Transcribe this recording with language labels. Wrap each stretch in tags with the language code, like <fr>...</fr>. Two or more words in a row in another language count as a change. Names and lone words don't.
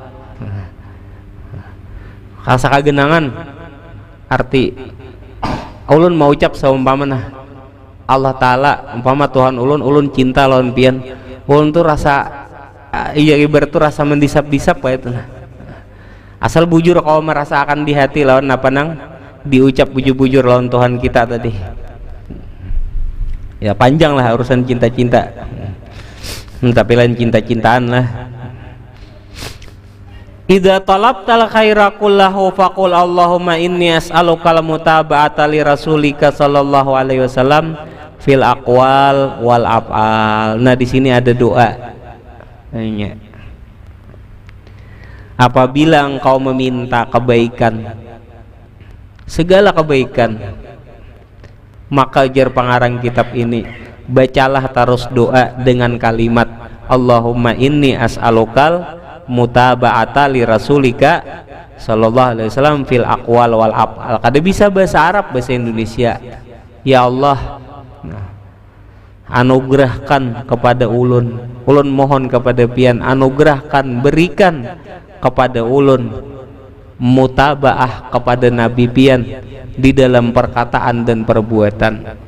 <bjn>Rasa kegenangan arti ulun mau ucap saumpamana Allah Ta'ala umpama Tuhan ulun cinta lawan pian, ulun tuh rasa iya ibarat tuh rasa mendisap-disap kayak itu. Asal bujur kau merasakan di hati lawan apa nang diucap bujur-bujur lawan Tuhan kita tadi. Ya panjang lah urusan cinta-cinta, tapi lain cinta-cintaan lah.</bjn> <ar>إذا طلبت الخير كله فقل اللهم إني أسألك المتابعة لرسولك صلى الله عليه وسلم في الأقوال والأفعال.</ar> <id>Nah di sini ada doa. Apabila engkau meminta kebaikan, segala kebaikan, maka jar pengarang kitab ini bacalah terus doa dengan kalimat</id> <ar>اللهم إني أسألك المتابعة لرسولك صلى الله عليه وسلم في الأقوال والأفعال.</ar> <bjn>Kada bisa bahasa Arab, bahasa Indonesia. Ya Allah, anugerahkan kepada ulun mohon kepada pian, anugerahkan, berikan kepada ulun mutabaah kepada Nabi pian di dalam perkataan dan perbuatan.</bjn>